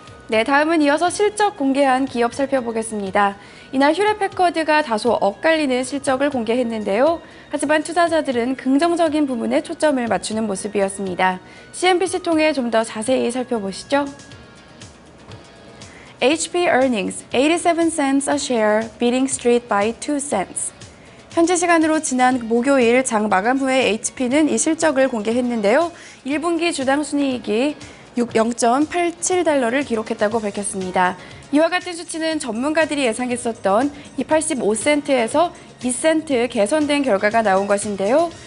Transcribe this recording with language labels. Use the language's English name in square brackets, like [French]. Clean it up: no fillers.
[Korean] 네, 다음은 이어서 실적 공개한 기업 살펴보겠습니다. 이날 휴레패커드가 다소 엇갈리는 실적을 공개했는데요. 하지만 투자자들은 긍정적인 부분에 초점을 맞추는 모습이었습니다. CNBC 통해 좀 더 자세히 살펴보시죠. [English] HP earnings 87 cents a share, beating street by 2 cents. [Korean] 현지 시간으로 지난 목요일 장 마감 후에 HP는 이 실적을 공개했는데요. 1분기 주당 순이익이 0.87달러를 기록했다고 밝혔습니다. 이와 같은 수치는 전문가들이 예상했었던 이 85센트에서 2센트 개선된 결과가 나온 것인데요.